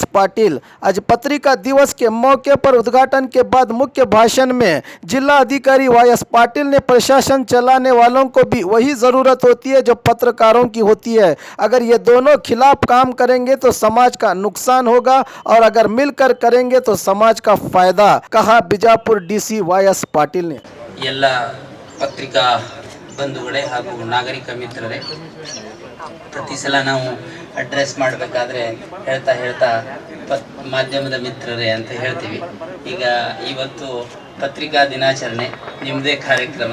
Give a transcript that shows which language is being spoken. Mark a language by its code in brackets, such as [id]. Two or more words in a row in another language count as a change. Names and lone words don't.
[hi] पाटिल आज पत्रिका दिवस के मौके पर उद्घाटन के बाद मुख्य भाषण में जिला अधिकारी वाई.एस. पाटिल ने प्रशासन चलाने वालों को भी वही ज़रूरत होती है जो पत्रकारों की होती है। अगर ये दोनों खिलाफ काम करेंगे तो समाज का नुकसान होगा और अगर मिलकर करेंगे तो समाज का फायदा, कहा बीजापुर डीसी वाई.एस. पाटिल ने। [kn] ಎಲ್ಲ ಪತ್ರಿಕಾ ಬಂಧುಗಳೇ ಹಾಗೂ ನಾಗರಿಕ ಮಿತ್ರರೇ, ಪ್ರತಿ ಸಲ ನಾವು ಅಡ್ರೆಸ್ ಮಾಡಬೇಕಾದ್ರೆ ಹೇಳ್ತಾ ಮಾಧ್ಯಮದ ಮಿತ್ರರೇ ಅಂತ ಹೇಳ್ತೀವಿ. ಈಗ ಇವತ್ತು ಪತ್ರಿಕಾ ದಿನಾಚರಣೆ, ನಿಮ್ಮದೇ ಕಾರ್ಯಕ್ರಮ.